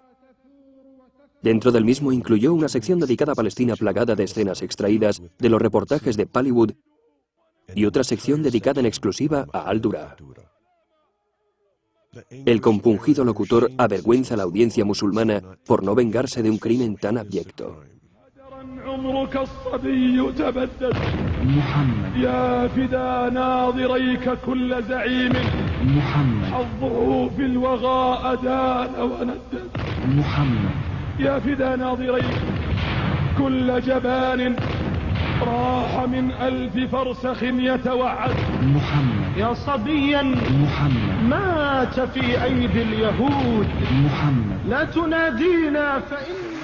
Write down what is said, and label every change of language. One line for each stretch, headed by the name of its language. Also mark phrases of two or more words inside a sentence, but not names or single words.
Spanish: Dentro del mismo incluyó una sección dedicada a Palestina plagada de escenas extraídas de los reportajes de Bollywood y otra sección dedicada en exclusiva a Al-Dura. El compungido locutor avergüenza a la audiencia musulmana por no vengarse de un crimen tan abyecto.
Arabic: يا فدا ناظريك كل جبان راح من ألف فرسخ يتوعد محمد يا صبيا محمد مات في أيدي اليهود محمد لا تنادينا فإن